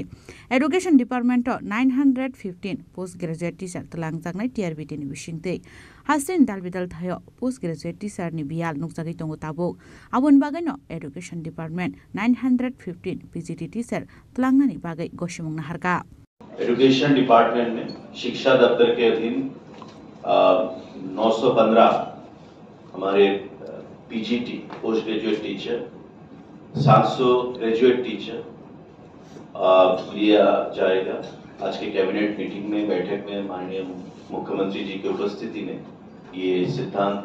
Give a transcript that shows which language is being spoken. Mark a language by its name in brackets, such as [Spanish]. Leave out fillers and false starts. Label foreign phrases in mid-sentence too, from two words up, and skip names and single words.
[English] Education Department [Kok Borok] 915 [English] postgraduate teacher [Kok Borok] Tlangjak nai TRBT ni Bishingte. Hasin Dalbidal Thayo [English] postgraduate teacher [Kok Borok] ni Bial Nuksagi Tongo Tabuk. Abun Bagano [English] Education Department [Kok Borok] 915 [English] PGT teacher [Kok Borok] Tlangnani Bagai Goshimung Naharka. [English] Education Department [Hindi] में शिक्षा दफ्तर के अधीन 915 हमारे [English] PGT post graduate teacher [Hindi] 700 [English] graduate teacher [Hindi] लिया जाएगा। आज के [English] cabinet meeting [Hindi] में बैठक में माननीय मुख्यमंत्री जी की उपस्थिति में ये सिद्धांत